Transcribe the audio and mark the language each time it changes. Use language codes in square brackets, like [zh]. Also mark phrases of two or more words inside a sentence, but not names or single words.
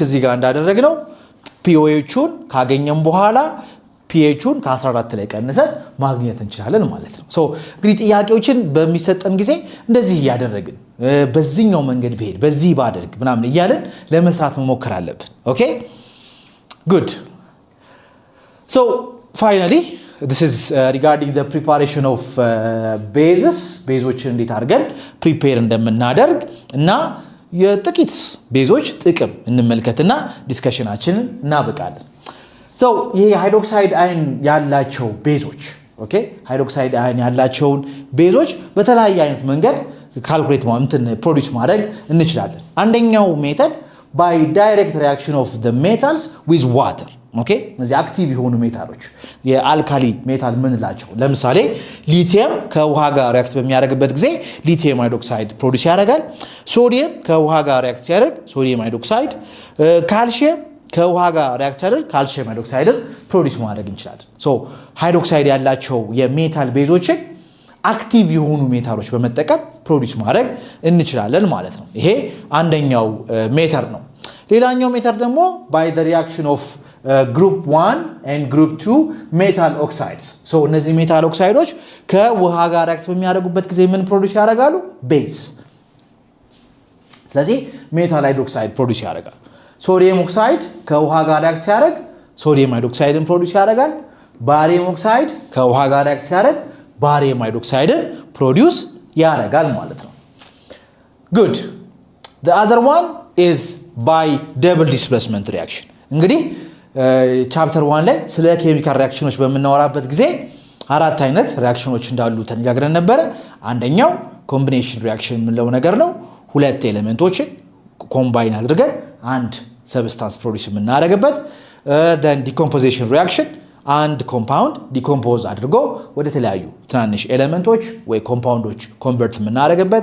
[am] እዚህ ጋር እንዳደረግነው pOH-ን ካገኘን በኋላ pH-ን ከ14 ላይ ቀንሰን ማግኘት እንችላለን ማለት ነው so እንግዲህ ጥያቄዎችን በሚሰጠን ጊዜ እንደዚህ ያደረግን በዚህኛው መንገድ በሄድ በዚህ ባደርግ ምናምን እያለን ለመስራት መሞከር አለብን [en] okay good so finally this is regarding the preparation of [am] bases እንዴት አድርገን prepare እንደምናደርግ እና የጥቂት ቤዞች ጥቅም እንመልከትና ዲስከሽናችንን እናበቃለን so ይሄ ሃይድሮክሳይድ አይን ያላቸው ቤዞች okay ሃይድሮክሳይድ አይን ያላቸውን ቤዞች በተለያየ አይነት መንገድ ካልኩሌት ማምትን ፕሮዲዩስ ማድረግ እንችላለን አንደኛው ሜተድ [en] by direct reaction of the metals with water [am] okay እዚህ አክቲቭ የሆኑ ሜታሎች የአልካሊ ሜታል ምንላቸው ለምሳሌ ሊቲየም ከውሃ ጋር ሪአክት በሚያደርግበት ጊዜ ሊቲየም ሃይድሮክሳይድ ፕሮዲዩስ ያደርጋል ሶዲየም ከውሃ ጋር ሪአክት ሲያደርግ ሶዲየም ሃይድሮክሳይድ ካልሲየም ከውሃ ጋር ሪአክት ሲያደርግ ካልሲየም ሃይድሮክሳይድን ፕሮዲዩስ ማድረግ እንችላለን ሶ ሃይድሮክሳይድ ያላቸው የሜታል ቤዞችን አክቲቭ የሆኑ ሜታሎች በመጠቀም ፕሮዲዩስ ማድረግ እንችላለን ማለት ነው ይሄ አንደኛው ሜተድ ነው ሌላኛው ሜተድ ደግሞ [en] by the reaction of group 1 and group 2 metal oxides [am] so እነዚህ ሜታል ኦክሳይዶች ከውሃ ጋር ሪአክት በሚያደርጉበት ጊዜ ምን ፕሮዲዩስ ያደርጋሉ ቤዝ ስለዚህ ሜታል ሃይድሮክሳይድ ፕሮዲዩስ ያደርጋል ሶዲየም ኦክሳይድ ከውሃ ጋር ሪአክት ሲያደርግ ሶዲየም ሃይድሮክሳይድን ፕሮዲዩስ ያደርጋል ባሪየም ኦክሳይድ ከውሃ ጋር ሪአክት ሲያደርግ ባሪየም ሃይድሮክሳይድን ፕሮዲዩስ ያደርጋል ማለት ነው [en] good the other one is by double displacement [am] reaction እንግዲህ ቻፕተር 1 ላይ ስለ ኬሚካል ሪአክሽኖች በመናወራበት ጊዜ አራት አይነት ሪአክሽኖች እንዳሉ ተነጋግረን ነበር አንደኛው ኮምቢኔሽን ሪአክሽን የምንለው ነገር ነው ሁለት ኤሌመንቶችን ኮምባይን አድርገን አንድ ሰብስታንስ ፕሮዲዩስ የምናደርግበት [en] then decomposition reaction [am] አንድ ኮምፓውንድ ዲኮምፖዝ አድርጎ ወደ ተለያዩ ትናንሽ ኤሌመንቶች ወይ ኮምፓውንዶች ኮንቨርት የምናደርግበት